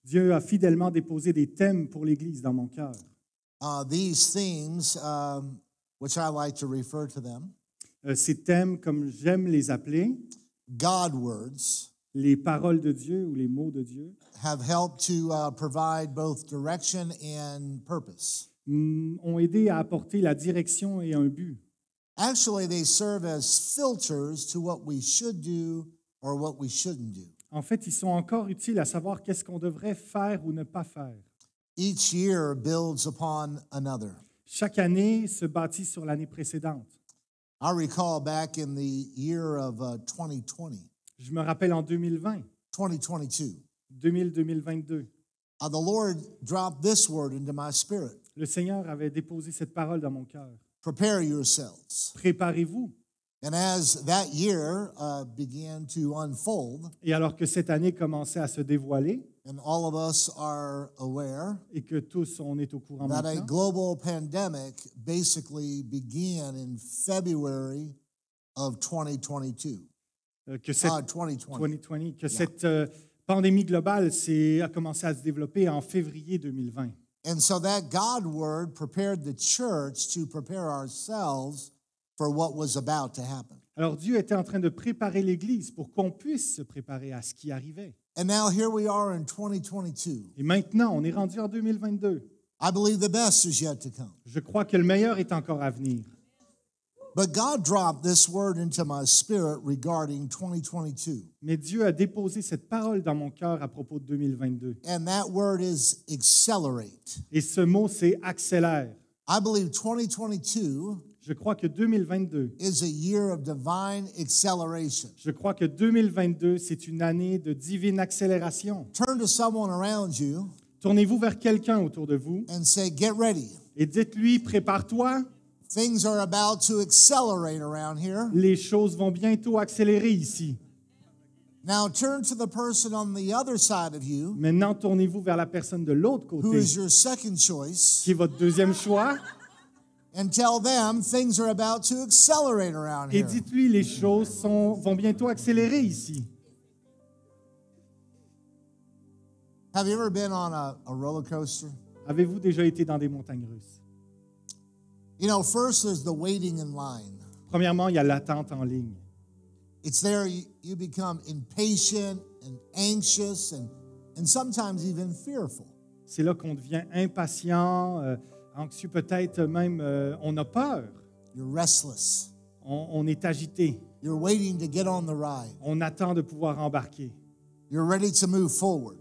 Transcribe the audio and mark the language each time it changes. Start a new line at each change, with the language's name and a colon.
French: Dieu a fidèlement déposé des thèmes pour l'Église dans mon cœur.
English: These themes, which I like to refer to them,
French: Ces thèmes, comme j'aime les appeler,
English: God words,
French: les paroles de Dieu ou les mots de Dieu,
English: have helped to provide both direction and purpose.
French: ont aidé à apporter la direction et un but.
English: Actually, they serve as filters to what we should do or what we shouldn't do.
French: En fait, ils sont encore utiles à savoir qu'est-ce qu'on devrait faire ou ne pas faire.
English: Each year builds upon another.
French: Chaque année se bâtit sur l'année précédente.
English: I recall back in the year of 2020,
French: Je me rappelle en 2020,
English: 2022,
French: 2022,
English: the Lord dropped this word into my spirit.
French: le Seigneur avait déposé cette parole dans mon cœur.
English: Prepare yourselves.
French: Préparez-vous.
English: And as that year began to unfold,
French: Et alors que cette année commençait à se dévoiler
English: and all of us are aware
French: et que tous on est au courant
English: that a
French: maintenant,
English: global pandemic basically began in February of 2022.
French: que cette 2020. 2020, que cette pandémie globale a commencé à se développer en février 2020.
English: And so that God word prepared the church to prepare ourselves for what was about to happen.
French: Alors Dieu était en train de préparer l'Église pour qu'on puisse se préparer à ce qui arrivait.
English: And now here we are in 2022.
French: Et maintenant, on est rendu en 2022.
English: I believe the best is yet to come.
French: Je crois que le meilleur est encore à venir.
English: But God dropped this word into my spirit regarding 2022.
French: Mais Dieu a déposé cette parole dans mon cœur à propos de 2022.
English: And that word is accelerate.
French: Et ce mot, c'est accélère.
English: I believe 2022
French: Je crois que 2022,
English: is a year of divine acceleration.
French: je crois que 2022, c'est une année de divine accélération.
English: Turn to someone around you
French: Tournez-vous vers quelqu'un autour de vous
English: and say, get ready.
French: et dites-lui, prépare-toi,
English: Things are about to accelerate around here.
French: les choses vont bientôt accélérer ici.
English: Now turn to the person on the other side of you,
French: Maintenant, tournez-vous vers la personne de l'autre
English: who
French: côté,
English: is your second choice,
French: qui est votre deuxième choix,
English: and tell them things are about to accelerate around
French: et
English: here.
French: dites-lui, les choses vont bientôt accélérer ici.
English: Have you ever been on a roller coaster?
French: Avez-vous déjà été dans des montagnes russes?
English: You know, first there's the waiting in line.
French: Premièrement, il y a l'attente en ligne.
English: It's there you become impatient and anxious and sometimes even fearful.
French: C'est là qu'on devient impatient, anxieux peut-être même, on a peur,
English: You're restless.
French: on est agité,
English: You're waiting to get on the ride.
French: on attend de pouvoir embarquer,
English: You're ready to move forward.